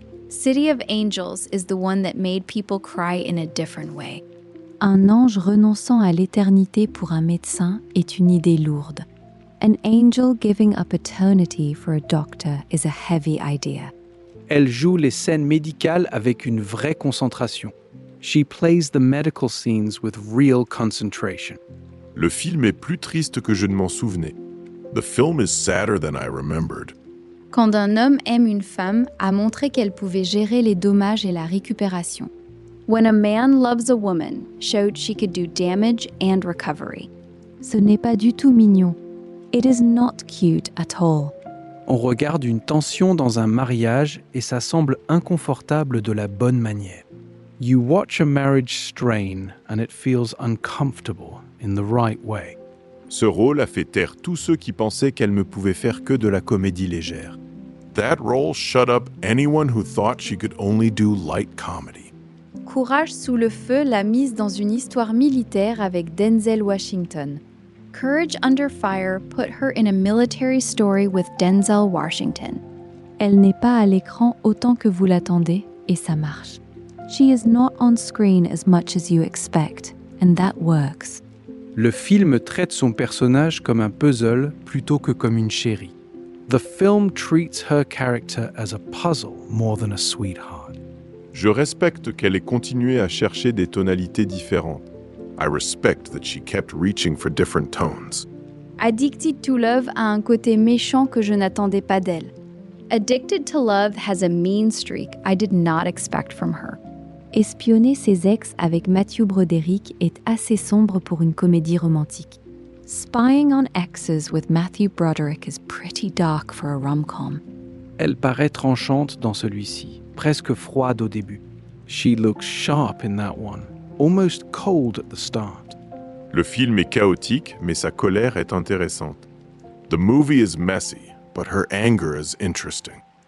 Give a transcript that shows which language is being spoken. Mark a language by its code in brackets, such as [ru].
[en] City of Angels is the one that made people cry in a different way. [fr] Un ange renonçant à l'éternité pour un médecin est une idée lourde. [en] An angel giving up eternity for a doctor is a heavy idea. [fr] Elle joue les scènes médicales avec une vraie concentration. [en] She plays the medical scenes with real concentration. [fr] Le film est plus triste que je ne m'en souvenais. [en] The film is sadder than I remembered. [fr] Quand un homme aime une femme, a montré qu'elle pouvait gérer les dommages et la récupération. [en] When a man loves a woman, showed she could do damage and recovery. [fr] Ce n'est pas du tout mignon. [en] It is not cute at all. [fr] On regarde une tension dans un mariage et ça semble inconfortable de la bonne manière. [en] You watch a marriage strain and it feels uncomfortable in the right way. [fr] Ce rôle a fait taire tous ceux qui pensaient qu'elle ne pouvait faire que de la comédie légère. [en] That role shut up anyone who thought she could only do light comedy. [fr] Courage sous le feu l'a mise dans une histoire militaire avec Denzel Washington. [en] Courage Under Fire put her in a military story with Denzel Washington. [fr] Elle n'est pas à l'écran autant que vous l'attendez, et ça marche. [en] She is not on screen as much as you expect, and that works. [fr] Le film traite son personnage comme un puzzle plutôt que comme une chérie. [en] The film treats her character as a puzzle more than a sweetheart. [fr] Je respecte qu'elle ait continué à chercher des tonalités différentes. [en] I respect that she kept reaching for different tones. [fr] Addicted to Love a un côté méchant que je n'attendais pas d'elle. [en] Addicted to Love has a mean streak I did not expect from her. [fr] Espionner ses ex avec Matthew Broderick est assez sombre pour une comédie romantique. [en] Spying on exes with Matthew Broderick is pretty dark for a rom-com. [fr] Elle paraît tranchante dans celui-ci, presque froide au début. [en] She looks sharp in that one, almost cold at the start. [fr] Le film est chaotique, mais sa colère est intéressante. [en] The movie is messy, but her anger is interesting.